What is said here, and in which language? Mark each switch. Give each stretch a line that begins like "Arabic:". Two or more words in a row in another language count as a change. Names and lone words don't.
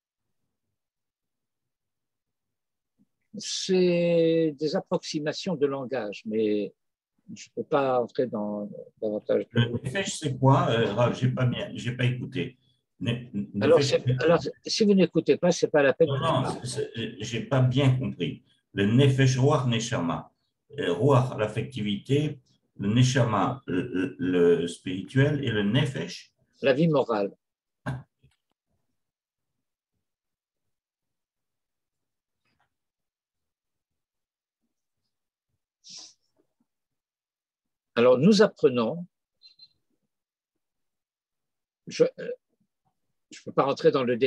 French: C'est des approximations de langage, mais je ne peux pas entrer dans davantage de... Le nefesh, c'est quoi, Rav? J'ai pas écouté. Alors, Nefesh, si vous n'écoutez pas, ce n'est pas la peine non, que je non, parle. j'ai pas bien compris. Le nefesh, ruach, neshama. Ruach, l'affectivité, le neshama, le spirituel, et le nefesh. La vie morale. Alors, nous apprenons, je ne peux pas rentrer dans le